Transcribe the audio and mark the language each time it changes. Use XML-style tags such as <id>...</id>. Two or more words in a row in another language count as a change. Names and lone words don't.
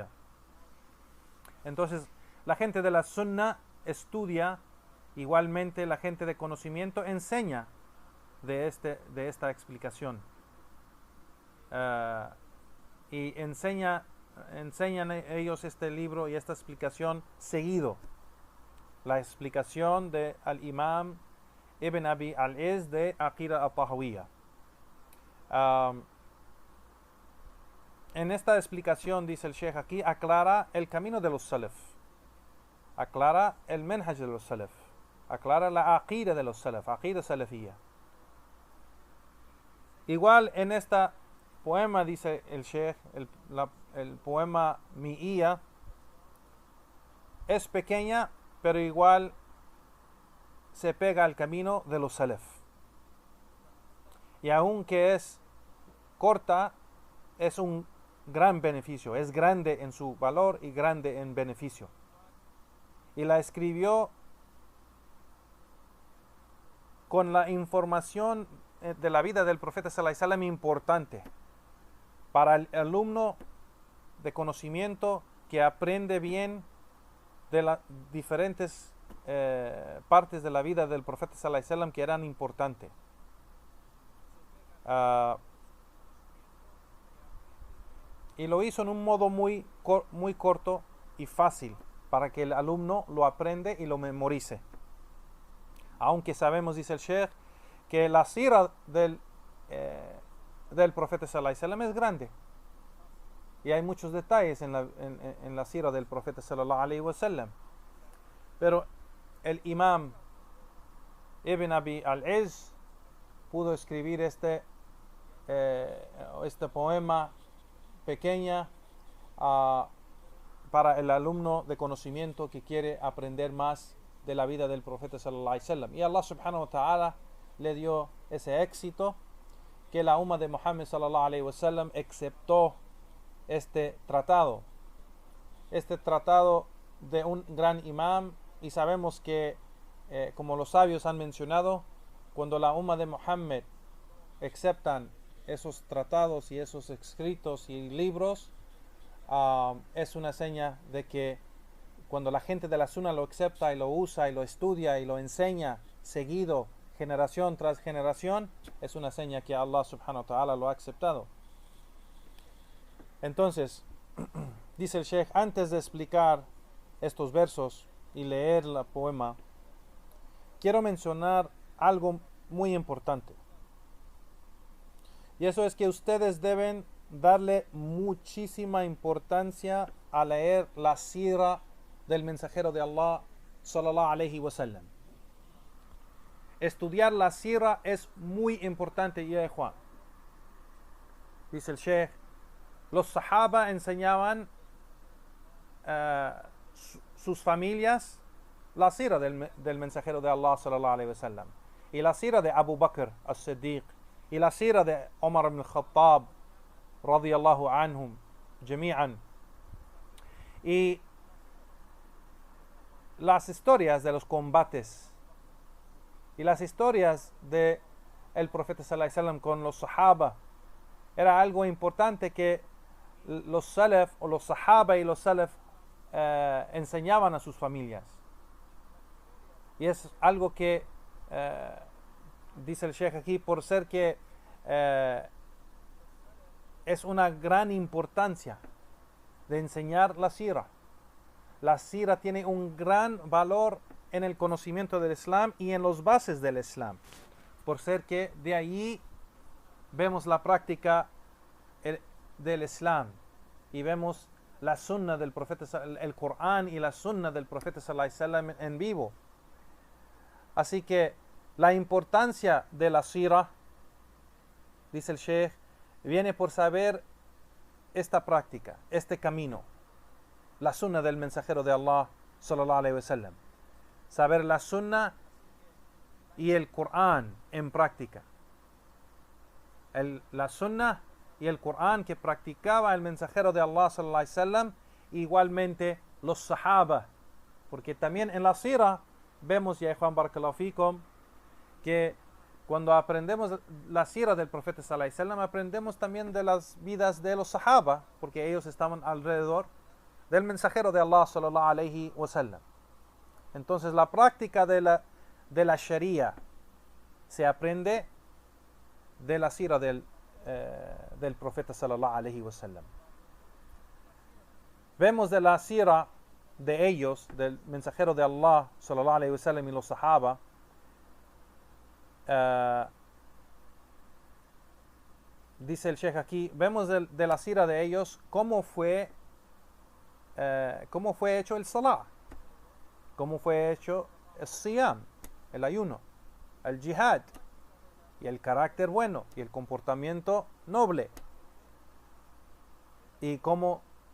<es>Entonces, la gente de la Sunna estudia, igualmente la gente de conocimiento enseña de esta explicación, y enseñan ellos este libro y esta explicación seguido, la explicación de al Imam Ibn Abi al-Izz de Aqida al-Tahawiyya. En esta explicación, dice el Sheikh aquí, aclara el camino de los Salaf, aclara el menhaj de los Salaf, aclara la aqida de los Salaf,</es> <ar>عقيدة سلفية.</ar> <es>Igual en esta poema, dice el Sheikh, el poema Mi'iyya es pequeña, pero igual se pega al camino de los salaf. Y aunque es corta, es un gran beneficio, es grande en su valor y grande en beneficio. Y la escribió con la información de la vida del profeta</es> <ar>صلى الله عليه وسلم</ar> <es>importante para el alumno de conocimiento que aprende bien de las diferentes partes de la vida del profeta</es> <ar>صلى الله عليه وسلم</ar> <es>que eran importantes. Y lo hizo en un modo muy corto y fácil para que el alumno lo aprende y lo memorice. Aunque sabemos, dice el Sheikh, que la sira del profeta</es> <ar>صلى الله عليه وسلم</ar> <es>es grande. Y hay muchos detalles en la sira del profeta</es> <ar>صلى الله عليه وسلم.</ar> <es>Pero el imam Ibn Abi al-Izz pudo escribir este poema pequeña para el alumno de conocimiento que quiere aprender más de la vida del profeta</es> <ar>صلى الله عليه وسلم.</ar> <es>Y</es> <ar>الله سبحانه وتعالى</ar> <es>le dio ese éxito que la umma de Muhammad</es> <ar>صلى الله عليه وسلم</ar> <es>aceptó este tratado de un gran imam. Y sabemos que como los sabios han mencionado, cuando la umma de Muhammad aceptan esos tratados y esos escritos y libros, es una seña de que cuando la gente de la Sunna lo acepta y lo usa y lo estudia y lo enseña seguido, generación tras generación, es una seña que</es> <ar>الله سبحانه وتعالى</ar> <es>lo ha aceptado. Entonces, dice el Sheikh, antes de explicar estos versos y leer el poema, quiero mencionar algo muy importante. Y eso es que ustedes deben darle muchísima importancia a leer la sira del mensajero de Allah</es> <ar>صلى الله عليه وسلم.</ar> <es>Estudiar la sira es muy importante, ya Juan. Dice el Sheikh, los sahaba enseñaban sus familias la sira del mensajero de Allah</es> <ar>صلى الله عليه وسلم,</ar> <es>y la sira de Abu Bakr as-Siddiq, y la sira de Omar ibn al-Khattab</es> <ar>رضي الله عنهم جميعا,</ar> <es>y las historias de los combates y las historias de el profeta</es> <ar>صلى الله عليه وسلم</ar> <es>con los sahaba era algo importante que los salaf o los sahaba y los salaf enseñaban a sus familias. Y es algo que dice el Sheikh aquí, por ser que es una gran importancia de enseñar la sira. La sira tiene un gran valor en el conocimiento del Islam y en los bases del Islam, por ser que de ahí vemos la práctica del Islam y vemos la sunna del profeta, el Corán y la sunna del profeta</es> <ar>صلى الله عليه وسلم</ar> <es>en vivo. Así que la importancia de la sira, dice el Sheikh, viene por saber esta práctica, este camino, la sunna del mensajero de Allah</es> <ar>صلى الله عليه وسلم.</ar> <es>Saber la sunna y el Corán en práctica. La sunna y el Corán que practicaba el mensajero de Allah</es> <ar>صلى الله عليه وسلم,</ar> <es>igualmente los sahaba, porque también en la sira vemos, ya Juan</es> <ar>بارك الله فيكم,</ar> <es>que cuando aprendemos la sira del profeta</es> <ar>صلى الله عليه وسلم,</ar> <es>aprendemos también de las vidas de los sahaba, porque ellos estaban alrededor del mensajero de Allah</es> <ar>صلى الله عليه وسلم.</ar> <es>Entonces la práctica de la sharia se aprende de la sira del profeta</es> <ar>صلى الله عليه وسلم.</ar> <es>Vemos de la sira de ellos, del mensajero de Allah</es> <ar>صلى الله عليه وسلم</ar> <es>y los sahaba, dice el Sheikh aquí, vemos de la sira de ellos cómo fue hecho el salah, cómo fue hecho el siyam, el ayuno, el jihad, y el carácter bueno y el comportamiento noble, y cómo</es>